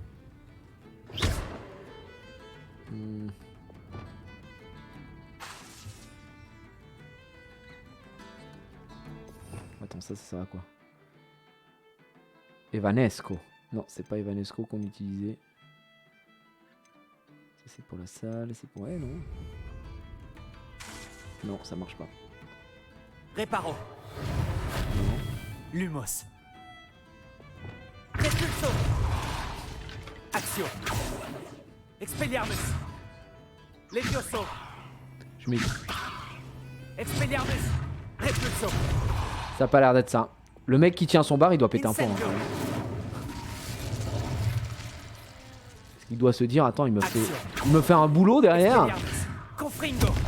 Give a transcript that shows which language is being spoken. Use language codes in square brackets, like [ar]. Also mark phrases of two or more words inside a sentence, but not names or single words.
[fr] Attends, ça sert à quoi? Evanesco. Non, c'est pas Evanesco qu'on utilisait. Ça, c'est pour la salle, c'est pour elle, non? Non, ça marche pas. Reparo. Non. Lumos. Repulso. Action. Expelliarmus. Levioso. Je mets. Expelliarmus. Repulso. Ça a pas l'air d'être ça. Le mec qui tient son bar, il doit péter un plomb. Hein. Il doit se dire, attends, il me fait un boulot derrière. Confringo.